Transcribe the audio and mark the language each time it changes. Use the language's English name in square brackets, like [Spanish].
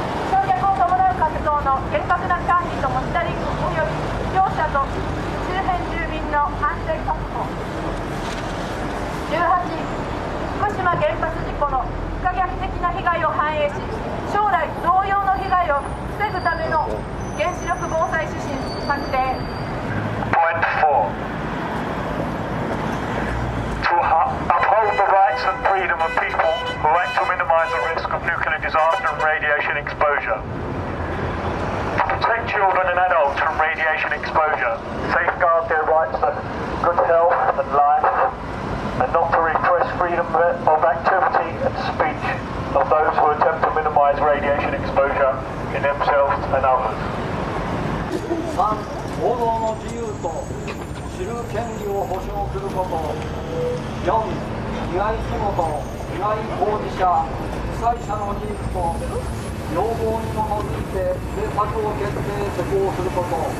[Japanese] 焼却を伴う活動の厳格な管理とモニタリングおよび業者と周辺住民の安全確保。 18. 福島原発事故の不可逆的な被害を反映し、将来同様の被害を防ぐための原子力防災指針策定。 [English] Point 4. To uphold the rights and freedom of people who act to minimize the risk of nuclear disaster and radiation exposure. To protect children and adults from radiation exposure, safeguard their rights to good health and life, and not to repress freedom of activity and speech of those who attempt to minimize radiation exposure in themselves and others. 3. [Japanese] 報道の自由と知る権利を保障すること。 4. 被害者元、被害当事者、被災者の事実と要望に基づいて政策を決定施行すること。